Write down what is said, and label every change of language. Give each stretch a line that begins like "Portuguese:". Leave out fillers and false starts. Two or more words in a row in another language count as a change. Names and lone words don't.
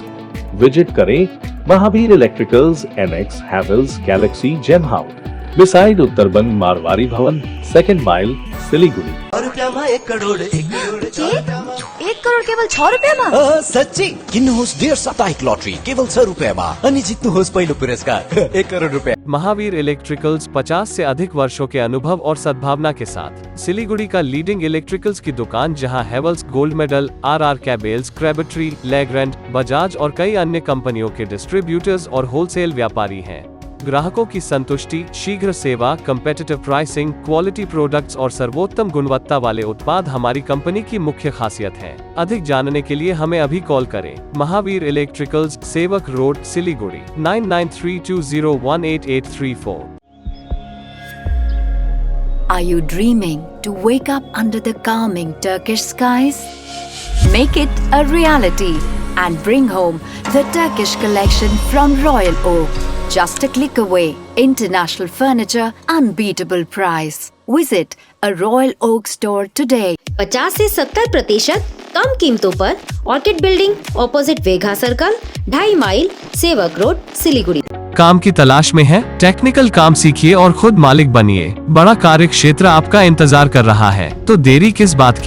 Hindi: विजिट करें महावीर इलेक्ट्रिकल्स, NX हेवेल्स गैलेक्सी जेम हाउस, बिसाइड उत्तरबंद मारवाड़ी भवन, 2nd माइल, सिलीगुड़ी। 1 करोड़ 1 करोड़ केवल 6 रुपये में?
Nepali: सच्ची किन्होस् डेढ़ साप्ताहिक लॉटरी केवल 6 रुपये में अनि जित्नुहोस् पहिलो पुरस्कार 1 करोड़ रुपए।
Hindi: महावीर इलेक्ट्रिकल्स 50 से अधिक वर्षों के अनुभव और सद्भावना के साथ सिलीगुड़ी का
English: leading electricals
Hindi: की दुकान, जहां हेवेल्स गोल्ड मेडल, RR कैबल्स, क्रेबट्री, लेग्रैंड, बजाज और कई अन्य कंपनियों के डिस्ट्रीब्यूटर्स और होलसेल व्यापारी हैं। ग्राहकों की संतुष्टि, शीघ्र सेवा,
English: competitive pricing, quality products
Hindi: और सर्वोत्तम गुणवत्ता वाले उत्पाद हमारी कंपनी की मुख्य खासियत है। अधिक जानने के लिए हमें अभी कॉल करें। महावीर इलेक्ट्रिकल्स, सेवक रोड, सिलीगुड़ी, 9932018834।
English: Are you dreaming to wake up under the calming Turkish skies? Make it a reality and bring home the Turkish collection from Royal Oak. Just a click away. International furniture, unbeatable price. Visit a Royal Oak store today.
Hindi: 50 से 70% कम कीमतों पर ऑर्किड बिल्डिंग, ऑपोजिट वेघा सर्कल, 2.5 माइल, सेवक रोड, सिलीगुड़ी। काम की तलाश में है? टेक्निकल काम सीखिए और खुद मालिक बनिए। बड़ा कार्य क्षेत्र आपका इंतजार कर रहा है, तो देरी किस बात की।